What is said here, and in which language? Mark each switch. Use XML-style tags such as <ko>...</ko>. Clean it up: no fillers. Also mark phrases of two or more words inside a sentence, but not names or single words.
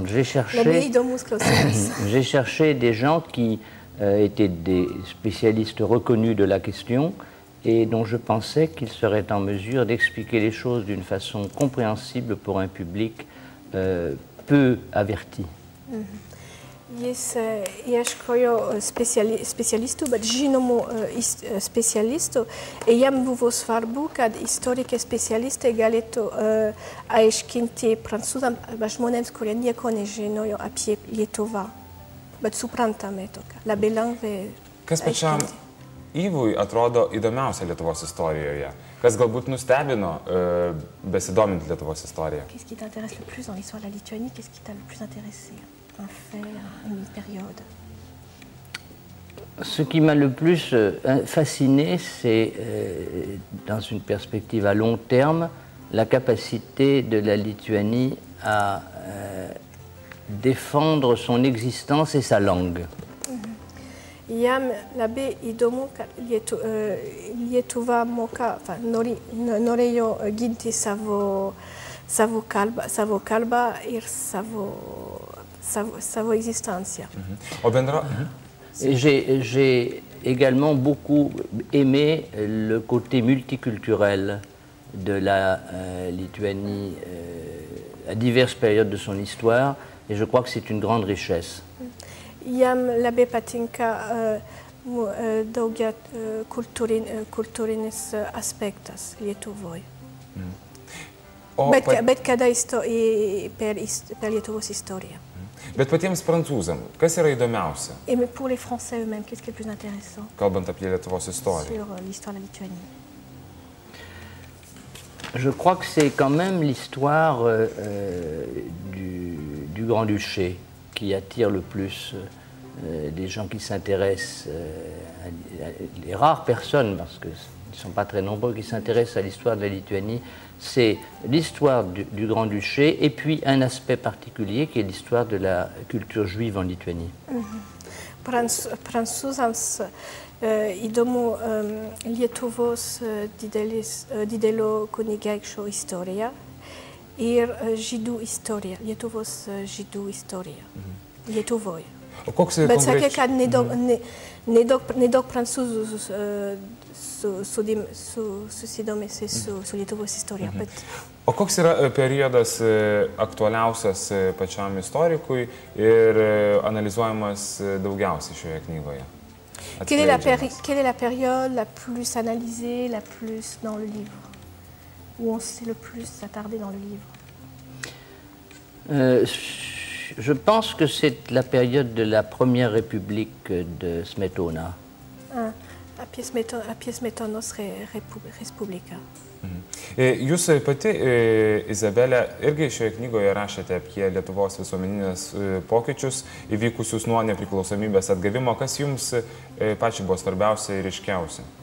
<fr>J'ai cherché des gens qui étaient des spécialistes reconnus de la question et dont je pensais qu'ils seraient en mesure d'expliquer les choses d'une façon compréhensible pour un public peu averti.</fr> <lt>Jis ieškojo specialistų, bet žinomų specialistų. Jam buvo svarbu, kad istorikai specialistai galėtų aiškinti prancūzams arba žmonėms, kurie nieko nežinojo apie Lietuvą. Bet suprantame tokia, labai lengvai. Kas pačiam Yvui atrodo įdomiausia Lietuvos istorijoje? Kas galbūt nustebino besidomint Lietuvos istoriją?</lt> <fr>Qu'est-ce qui t'intéresse le plus dans l'histoire de la Lituanie? Qu'est-ce qui t'a le plus intéressé? Un fait, une période? Ce qui m'a le plus fasciné, c'est, dans une perspective à long terme, la capacité de la Lituanie à défendre son existence et sa langue.</fr> <lt>Jam labai įdomu, kad Lietuva norėjo ginti savo kalbą ir savo existence.</lt> <fr>J'ai également beaucoup aimé le côté multiculturel de la Lituanie à diverses périodes de son histoire, et je crois que c'est une grande richesse.</fr> <lt>Jam labai patinka daugia kultūrinis aspektas Lietuvoje. Bet kada per Lietuvos istoriją. Bet patiems prancūzams, kas yra įdomiausia?</lt> <fr>Et pour les Français eux-mêmes, qu'est-ce qui est le plus intéressant?</fr> <lt>Kalbant apie Lietuvos istoriją.</lt> <fr>Sur l'histoire de la Lituanie. Je crois que c'est quand même l'histoire du Grand-Duché qui attire le plus des gens qui s'intéressent, les rares personnes, parce qu'ils ne sont pas très nombreux, qui s'intéressent à l'histoire de la Lituanie. C'est l'histoire du Grand-Duché et puis un aspect particulier qui est l'histoire de la culture juive en Lituanie.</fr> <lt>Prancūzams įdomu Lietuvos didelio kunigaikščio istorija ir žydų istorija, Lietuvos žydų istorija Lietuvoje. Bet sakė, kad nedaug prancūzų susidomėsi su Lietuvos istorija. O koks yra periodas aktualiausias pačiam istorikui ir analizuojamas daugiausiai šioje knygoje?</lt> <fr>Quelle est la période la plus analysée, la plus dans le livre? Où on s'est le plus attardé dans le livre? Je pense que c'est la période de la Première République de Smetona.</fr> <lt>Apie Smetonos Respubliką. Jūs pati, Izabelė, irgi šioje knygoje rašėte apie Lietuvos visuomeninės pokyčius įvykusius nuo nepriklausomybės atgavimo. Kas jums pačiai buvo svarbiausia ir ryškiausia?</lt>